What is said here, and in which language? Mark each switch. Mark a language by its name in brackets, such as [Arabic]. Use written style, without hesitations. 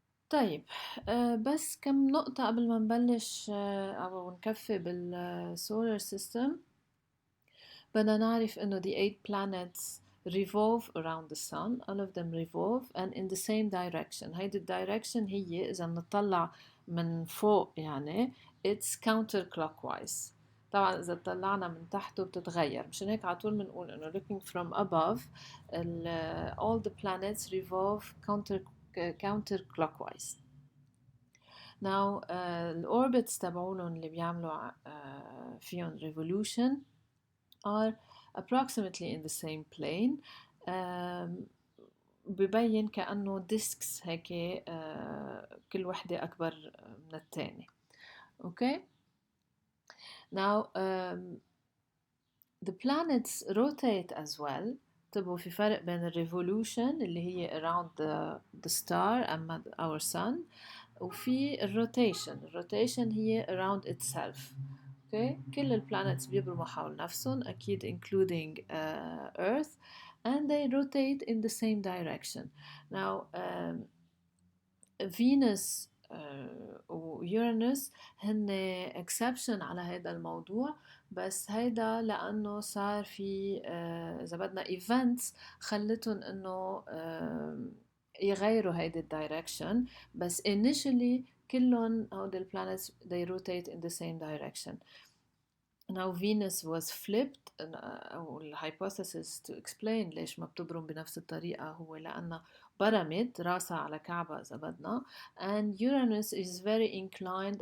[Arabic] طيب بس كم نقطة قبل ما نبلش أو نكفي بالسولار سيستم. بدنا نعرف إنه [English] the 8 planets revolve around the sun. all of them revolve and in the same direction. [Arabic] هيدي الدايركشن هي إذا بنطلع من فوق يعني [English] it's counterclockwise. [Arabic] طبعا إذا طلعنا من تحته بتتغير، مشان هيك على طول بنقول إنه [English] looking from above all the planets revolve counterclockwise. now [Arabic] الأوربتس تبعولن اللي بيعملوا فيهم [English] revolution are approximately in the same plane. [Arabic] ببين كأنه disks هيك كل وحدة أكبر من التاني. [English] okay. now the planets rotate as well. [Arabic] طبعا في فرق بين revolution اللي هي around the star أما our sun، وفي الروتيشن هي around itself. [English] okay. [Arabic] كل البلانتس بيبرموا حول نفسهم أكيد [English] including Earth and they rotate in the same direction. [Arabic] now Venus ويورانوس هن exception على هذا الموضوع، بس هيدا لأنه صار في إذا بدنا events خلتهم إنه يغيروا هيدا الدايركشن، بس initially كلهم هود planets [English] they rotate in the same direction. now Venus was flipped [Arabic] أو الhypothesis to explain ليش ما بتبرم بنفس الطريقة هو لأنه برمت راسها على كعبة إذا بدنا. [English] and Uranus is very inclined.